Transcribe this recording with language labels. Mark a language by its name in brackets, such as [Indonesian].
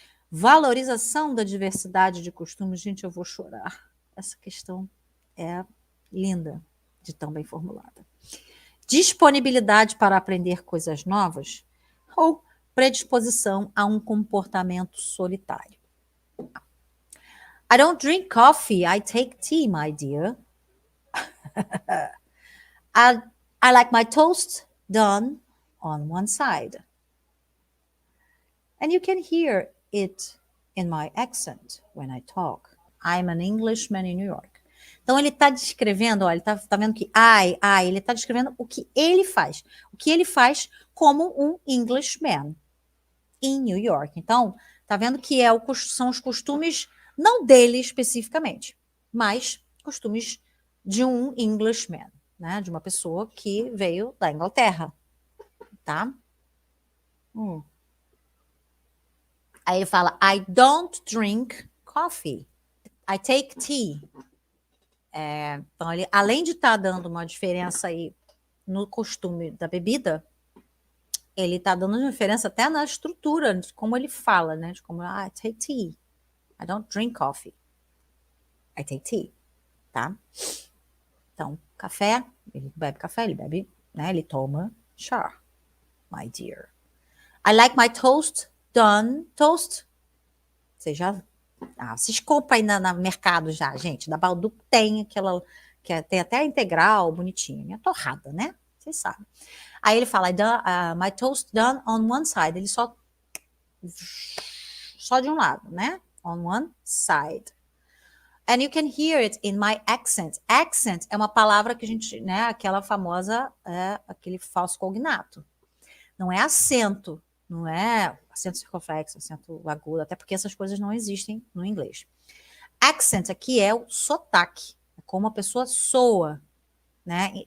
[Portuguese] Valorização da diversidade de costumes. Gente, eu vou chorar. Essa questão é linda de tão bem formulada. Disponibilidade para aprender coisas novas ou predisposição a um comportamento solitário. [English] I don't drink coffee, I take tea, my dear. I like my toast done on one side. And you can hear it in my accent when I talk. I'm an Englishman in New York. [Portuguese] Então, ele está descrevendo, olha, ele tá vendo que ele está descrevendo o que ele faz. O que ele faz como um Englishman in New York. Então, tá vendo que são os costumes, não dele especificamente, mas costumes de um Englishman, né? De uma pessoa que veio da Inglaterra, tá? Aí ele fala, [English] I don't drink coffee, I take tea. [Portuguese] Então, ele, além de estar dando uma diferença aí no costume da bebida, ele está dando uma diferença até na estrutura, de como ele fala, né? De como, [English] I take tea. I don't drink coffee. I take tea. [Portuguese] Tá? Então, café, ele bebe café, ele bebe, né? Ele toma chá, [English] my dear. I like my toast done. Toast, [Portuguese] você já... vocês compram aí no mercado já, gente. Da Balduco tem aquela... tem até a integral, bonitinha. Minha torrada, né? Vocês sabem. Aí ele fala, [English] my toast done on one side. [Portuguese] Ele só de um lado, né? [English] On one side. And you can hear it in my accent. [Portuguese] Accent é uma palavra que a gente, né? Aquela famosa, aquele falso cognato. Não é acento, não é acento circunflexo, acento agudo, até porque essas coisas não existem no inglês. Accent aqui é o sotaque, é como a pessoa soa, né?